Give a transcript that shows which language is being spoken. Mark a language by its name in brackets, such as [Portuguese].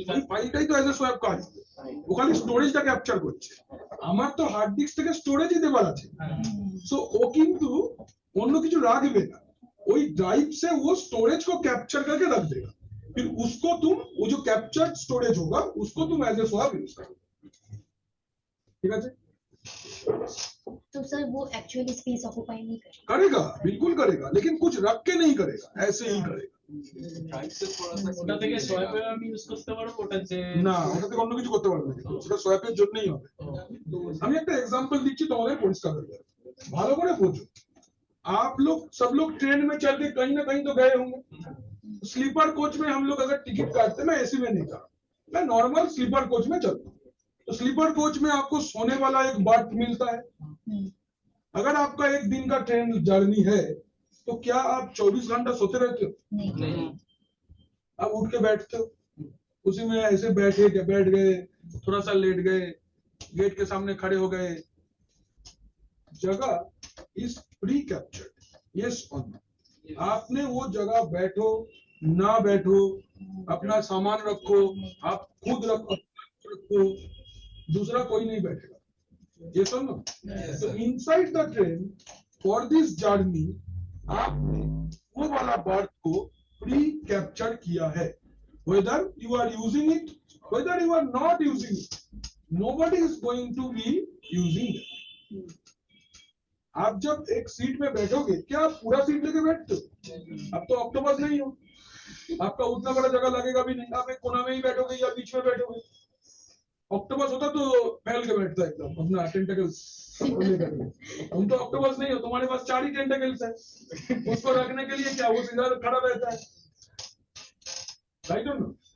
[Bangla] ফাইলটাই তো as a swap কাজ, ও খালি স্টোরেজটা ক্যাপচার করছে। আমার তো হার্ড ডিস্ক থেকে স্টোরেজই দেবার আছে, সো ও কিন্তু অন্য কিছু রাখবে না, ওই [Hindi] ड्राइव से वो स्टोरेज को कैप्चर करके रख देगा। फिर उसको तुम, वो जो कैप्चर्ड स्टोरेज होगा उसको तुम एज ए स्वाप यूज करोगे। ठीक है? तो सर वो एक्चुअली स्पेस ऑक्यूपाई नहीं करेगा? करेगा, बिल्कुल करेगा, लेकिन कुछ रख के नहीं करेगा, ऐसे ही करेगा। [Bangla] ওটা থেকে সোয়াপে আমি ইউজ করতে পারবো, ওটা যে না, ওটা থেকে অন্য কিছু করতে পারবে না, ওটা সোয়াপের জন্যই হবে। আমি একটা एग्जांपल দিচ্ছি তোমাদের পরিষ্কার হয়ে যাবে, ভালো করে বোঝো। [Hindi] आप लोग सब लोग ट्रेन में चल के कहीं ना कहीं तो गए होंगे। स्लीपर कोच में हम लोग अगर टिकट काटते, मैं एसी में नहीं जा रहा, मैं नॉर्मल स्लीपर कोच में चलता हूँ, तो स्लीपर कोच में आपको सोने वाला एक बर्थ मिलता है। अगर आपका एक दिन का ट्रेन जर्नी है तो क्या आप 24 घंटा सोते रहते हो? नहीं। आप उठ के बैठते हो, उसी में ऐसे बैठ गए, थोड़ा सा लेट गए, गेट के सामने खड़े हो गए। जगह इज प्री कैप्चर्ड, यस और नो। आपने वो जगह बैठो ना बैठो, अपना सामान रखो, आप खुद रखो, दूसरा कोई नहीं बैठेगा, [English] yes or no? So inside the train for this journey [Hindi] आपने वो वाला बर्थ को प्री कैप्चर किया है, [English] whether you are using it, whether you are not using it, nobody is going to be using it. [Hindi] आप जब एक seat में बैठोगे, क्या आप पूरा सीट लेके बैठते हो? अब तो ऑक्टोपस नहीं हो, आपका उतना बड़ा जगह लगेगा भी नहीं, आप एक कोना में ही बैठोगे या बीच में बैठोगे। ऑक्टोपस होता तो फैल के बैठता एकदम अपना टेंटेकल्स लेकर। तुम तो ऑक्टोपस नहीं हो, तुम्हारे पास 4 ही टेंटेकल्स है, उसको रखने के लिए क्या वो सीधा खड़ा रहता है, राइट और नो?